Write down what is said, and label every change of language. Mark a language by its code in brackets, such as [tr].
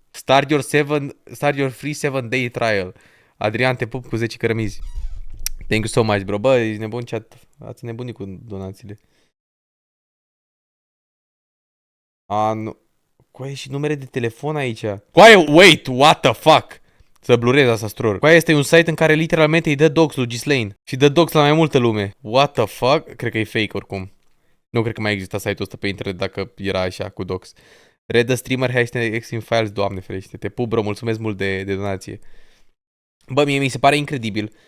[en] Start your free 7-day trial. [ro] Adrian, te pup cu 10 cărămizi. [en] Thank you so much, bro. [ro] Bă, ești nebun, ați nebunit cu donațiile. Nu. Coaie, și numere de telefon aici. [en] Coaie, wait, what the fuck? [ro] Să blurez asta, stror. Coaie, este un site în care literalmente îi dă docs lui Ghislaine. Și dă docs la mai multă lume. [en] What the fuck? [ro] Cred că e fake oricum. Nu cred că mai exista site-ul ăsta pe internet dacă era așa cu docs. [en] Read the streamer hashtag Extreme Files, [ro] Doamne ferește. Te pup, bro, mulțumesc mult de donație. Bă, mie mi se pare incredibil.